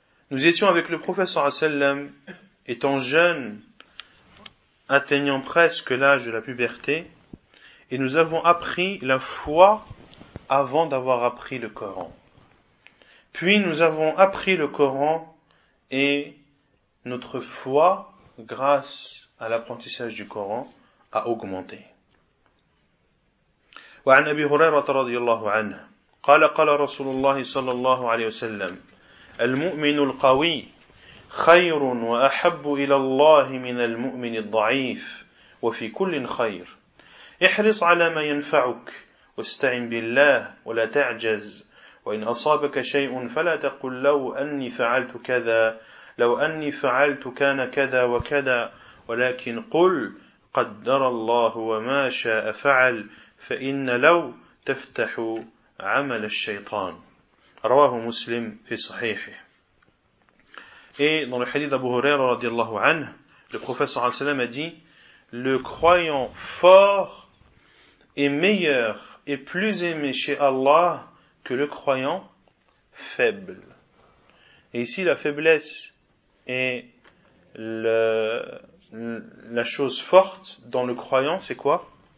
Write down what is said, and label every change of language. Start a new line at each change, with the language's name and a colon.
French: Nous étions avec le professeur Asallam, étant jeunes, atteignant presque l'âge de la puberté, et nous avons appris la foi avant d'avoir appris le Coran. Puis nous avons appris le Coran et notre foi, grâce à l'apprentissage du Coran, a augmenté.
Arabic: وعن أبي هريرة رضي الله عنه قال قال رسول الله صلى الله عليه وسلم المؤمن القوي خير وأحب إلى الله من المؤمن الضعيف وفي كل خير احرص على ما ينفعك واستعن بالله ولا تعجز وإن أصابك شيء فلا تقل لو أني فعلت كذا لو أني فعلت كان كذا وكذا ولكن قل قدر الله وما شاء فعل فإن لو تفتح عمل الشيطان رواه مسلم في صحيحه.
French: Et dans le hadith d'Abu Huraira رضي الله عنه, le prophète صلى الله عليه وسلم a dit, le croyant fort est meilleur et plus aimé chez Allah que le croyant faible. Et ici, la faiblesse est la chose forte dans le croyant, c'est quoi?